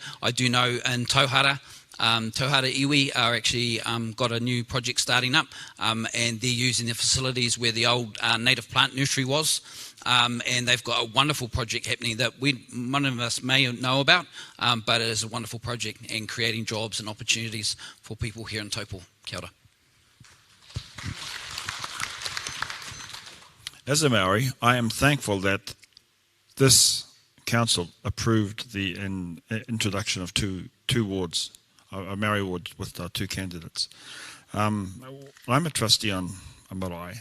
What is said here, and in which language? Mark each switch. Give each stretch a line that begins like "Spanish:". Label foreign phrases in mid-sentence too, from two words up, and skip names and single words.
English: I do know in Tauhara, Tauhara iwi are actually got a new project starting up, and they're using the facilities where the old native plant nursery was, and they've got a wonderful project happening that one of us may know about, but it is a wonderful project and creating jobs and opportunities for people here in Taupō.
Māori: Kia ora.
English: As a Maori, I am thankful that this council approved the introduction of two wards, a Maori Ward with 2 candidates. I'm a trustee on a marae.